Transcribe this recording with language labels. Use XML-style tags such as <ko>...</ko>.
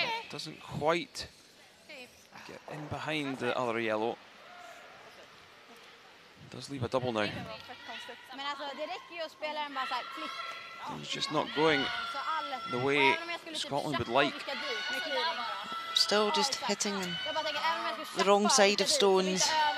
<en>Doesn't quite get in behind the other yellow. Does leave a double now.</en> <sv>Men alltså det räcker ju att spela den bara så här klick.</sv> <en>He's just not going the way Scotland would like. Still just hitting them the wrong side of stones.</en>